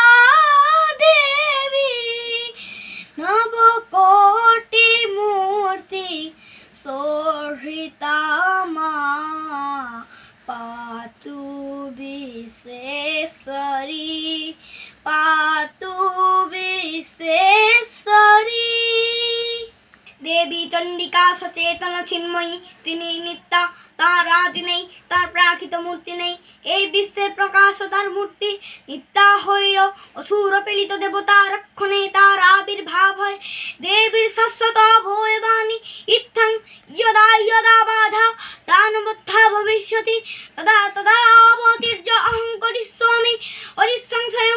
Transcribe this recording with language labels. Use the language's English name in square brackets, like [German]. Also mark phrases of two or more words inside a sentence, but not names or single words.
[Sanskrit] देवी नवकोटि मूर्ति सोहृता मां पातु विशेषरी पातु विशेषरी। देवी चंडिका सचेतन चिन्मयी [Bangla] তিনি নিত্যা, তার আদি নেই, তার প্রাকৃত মূর্তি নেই। এই বিশ্বের প্রকাশ তার মূর্তি, নিত্যা হইও অসুর পীড়িত দেবতা রক্ষণে তার আবির্ভাব হয়। দেবীর শাশ্বত ভয়বাণী [Sanskrit] ইত্থং যদা যদা বাধা দানবত্থা ভবিষ্যতি তদা তদা অবতীর্য অহং করিষ্যামি অরিসংশয়ম।